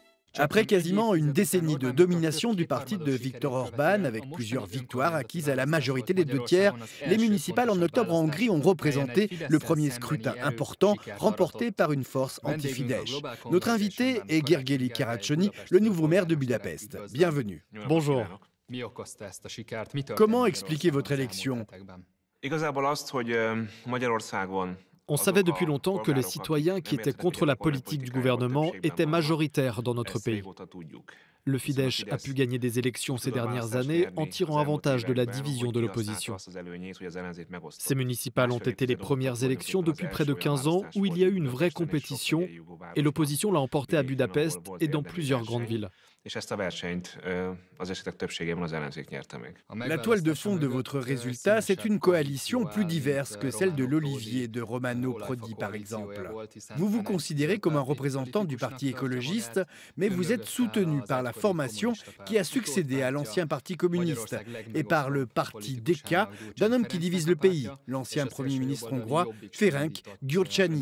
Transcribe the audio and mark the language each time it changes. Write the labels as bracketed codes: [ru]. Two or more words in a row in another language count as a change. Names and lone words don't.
[fr] Après quasiment une décennie de domination du parti de Viktor Orban, avec plusieurs victoires acquises à la majorité des 2 tiers, les municipales en octobre en Hongrie ont représenté le premier scrutin important remporté par une force anti-Fidesz. Notre invité est Gergely Karácsony, le nouveau maire de Budapest. Bienvenue. Bonjour. Comment expliquer votre élection? [hu] Igazából azt, hogy Magyarországon [fr] On savait depuis longtemps que les citoyens qui étaient contre la politique du gouvernement étaient majoritaires dans notre pays. Le Fidesz a pu gagner des élections ces dernières années en tirant avantage de la division de l'opposition. Ces municipales ont été les premières élections depuis près de 15 ans où il y a eu une vraie compétition et l'opposition l'a emporté à Budapest et dans plusieurs grandes villes. [hu] És ezt a versenyt az esetek többségében az ellenzék nyerte meg. [fr] La toile de fond de votre résultat, c'est une coalition plus diverse que celle de l'Olivier de Romano Prodi, par exemple. Vous vous considérez comme un représentant du parti écologiste, mais vous êtes soutenu par la formation qui a succédé à l'ancien parti communiste et par le parti DK d'un homme qui divise le pays, l'ancien premier ministre hongrois Ferenc Gyurcsány.